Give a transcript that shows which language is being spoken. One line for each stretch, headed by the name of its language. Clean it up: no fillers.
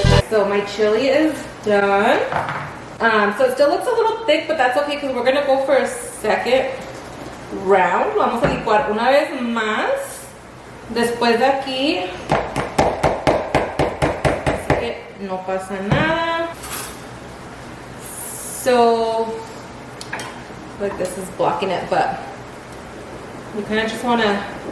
English: So my chili is done. So it still looks a little thick, but that's okay because we're gonna go for a second round.
Spanish: Vamos a licuar una vez más. Después de aquí, no pasa nada.
English: So, like this is blocking it, but you kind of just want to.